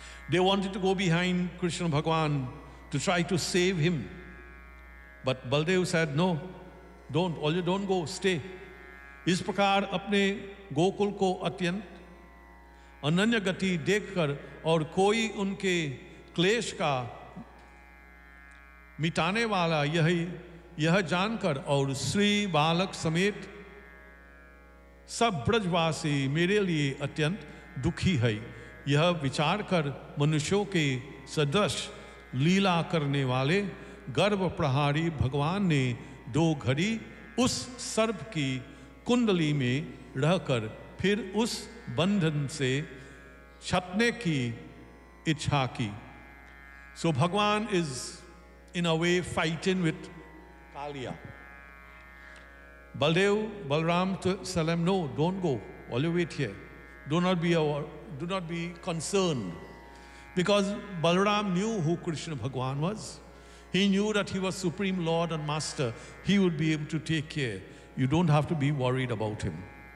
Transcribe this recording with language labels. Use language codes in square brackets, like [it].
[en] They wanted to go behind Krishna Bhagwan to try to save him. But Baldev said, no, don't. All you don't go, stay. [hi] इस प्रकार अपने गोकुल को अत्यंत अनन्य गति देखकर और कोई उनके क्लेश का मिटाने वाला यह जानकर और श्री बालक समेत सब ब्रजवासी मेरे लिए अत्यंत दुखी है. यह विचार कर मनुष्यों के सदृश लीला करने वाले गर्भ प्रहारी भगवान ने दो घड़ी उस सर्प की कुंडली में रहकर फिर उस बंधन से छटने की इच्छा की. [en] सो भगवान is in a way fighting with Kaliya. Baldev Balram to Salem, no don't go, all you wait here, do not be concern. Because Balram knew who Krishna भगवान was. He knew that he was Supreme Lord and Master. He would be able to take care. You don't have to be worried about him.